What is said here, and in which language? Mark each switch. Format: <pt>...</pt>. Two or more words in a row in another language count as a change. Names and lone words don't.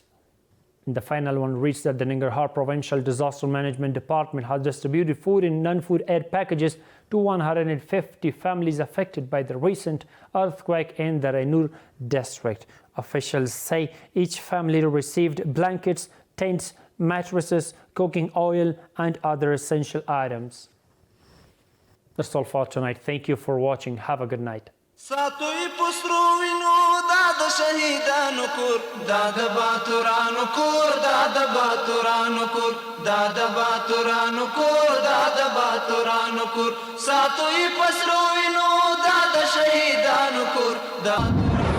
<en>The final one reached that the Nangarhar Provincial Disaster Management Department has distributed food and non-food aid packages to 150 families affected by the recent earthquake in the Rainur district. Officials say each family received blankets, tents, mattresses, cooking oil and other essential items. That's all for tonight. Thank you for watching. Have a good night.</en> <ps>ساتوی پسرو وینو دا د شهیدانو کور دا د باتورانو کور دا د باتورانو کور دا د باتورانو کور دا د باتورانو کور ساتوی پسرو وینو دا د شهیدانو کور دا</ps>